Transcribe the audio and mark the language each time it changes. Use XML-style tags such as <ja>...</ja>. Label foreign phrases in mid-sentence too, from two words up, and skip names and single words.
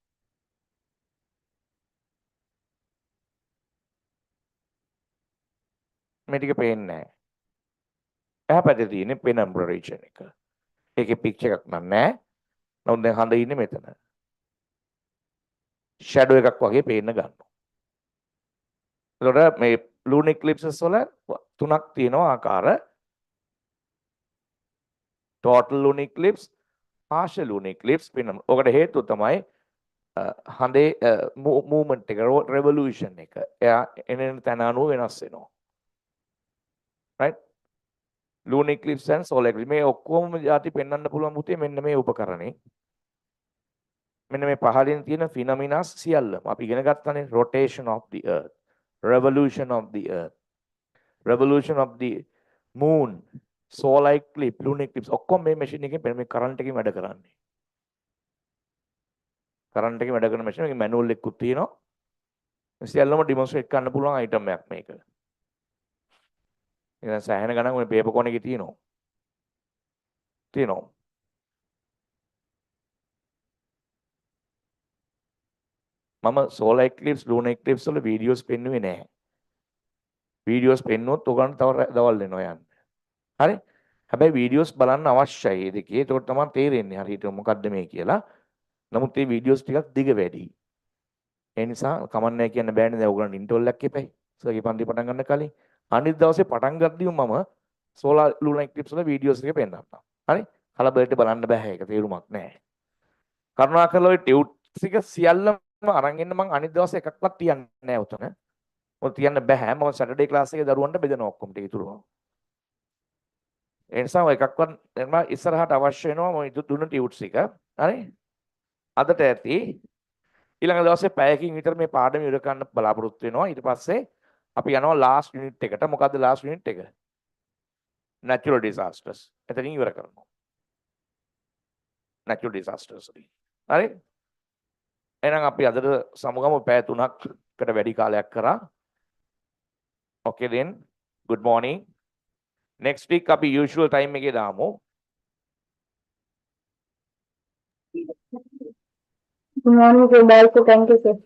<si>මේ ටික පේන්නේ නැහැ. එහා පැත්තේ තියෙන්නේ</si> <en>penumbra region</en> <si>එක. ඒකේ පික්චර් එකක් නැහැ. නමුත් දැන් හඳ ඉන්නේ මෙතන. ෂැඩෝ එකක් වගේ පේන්න ගන්නවා. එතකොට මේ</si> <en>lunar eclipses</en> <si>වල තුනක් තියෙනවා ආකාර.</si> <en>total lunar eclipse, partial lunar eclipse penumbra.</en> <si>ඔකට හේතුව තමයි හඳේ movement එක revolution එක. එයා එන තැන අනුව වෙනස් වෙනවා. right?</si> <en>lunar eclipse and solar eclipse</en> <si>මේ ඔක්කොම જાති පෙන්වන්න පුළුවන් පුතේ මෙන්න මේ උපකරණේ. මෙන්න මේ පහලින් තියෙන phenomena සියල්ලම අපි ඉගෙන ගත්තානේ</si> <en>rotation of the earth, revolution of the earth, revolution of the moon, solar eclipse, lunar eclipse</en> <si>ඔක්කොම මේ machine එකෙන් මේ current එකකින් වැඩ කරන්නේ. current එකකින් වැඩ කරන machine එකේ manual එකකුත් තියෙනවා. සියල්ලම demonstrate කරන්න පුළුවන් item එකක් මේක. ඉතින් සෑහෙන ගණන් මේ</si> <en>paper cone</en> <si>එකේ තියෙනවා. මම</si> <en>solar eclipse, lunar eclipse</en> <si>වල videos පෙන්නුවේ නැහැ. videos පෙන්නුවොත් ඔයගොල්ලන්ට තව දවල් වෙනවා යන්න. හරි? හැබැයි videos බලන්න අවශ්‍යයි මේ දෙකේ. ඒකට තමයි තේරෙන්නේ හරියට මොකද්ද මේ කියලා. නමුත් මේ videos ටිකක් දිග වැඩි. ඒ නිසා කමන්නේ කියන්න බෑනේ දැන් ඔයගොල්ලන්ට ඉන්ටර්වල් එකක් එපයි. සර්ගේ පන්ති පටන් ගන්න කලින්. අනිත් දවසේ පටන් ගද්දිම මම</si> <en>solar lunar eclipse</en> <si>වල videos ටික පෙන්නන්නම්. හරි? කලබලට බලන්න බෑ ඒක තේරුමක් නැහැ. කරුණාකරලා ඔය ටියුට්ස් ටික සියල්ලම අරන් එන්න මම අනිත් දවසේ එකක්වත් තියන්නේ නැහැ උතන. මොකද තියන්න බෑ. මම</si> <en>Saturday class</en> <si>එකේ දරුවන්ට බෙදනවා ඔක්කොම ටික ඉතුරුම. ඒ නිසා ඔය එකක්වත් මම ඉස්සරහට අවශ්‍ය වෙනවා මම දුන්න ටියුට්ස් එක. හරි? අදට ඇති ඊළඟ දවසේ පැයකින් විතර මේ පාඩම ඉවර කරන්න බලාපොරොත්තු වෙනවා. ඊට පස්සේ අපි යනවා</si> <en>last unit</en> <si>එකට. මොකද්ද</si> <en>last unit</en> <si>එක?</si> <en>natural disasters.</en> <si>එතනින් ඉවර කරනවා.</si> <en>natural disasters.</en> <si>හරි? එහෙනම් අපි අදට සමුගමු පැය 3කට වැඩි කාලයක් කරා.</si> <en>Okay then. Good morning. Next week</en> <si>අපි</si> <en>usual time</en> <si>එකේ දාමු.</si> <en>Good morning, sir. Bye, sir. Thank you, sir.</en>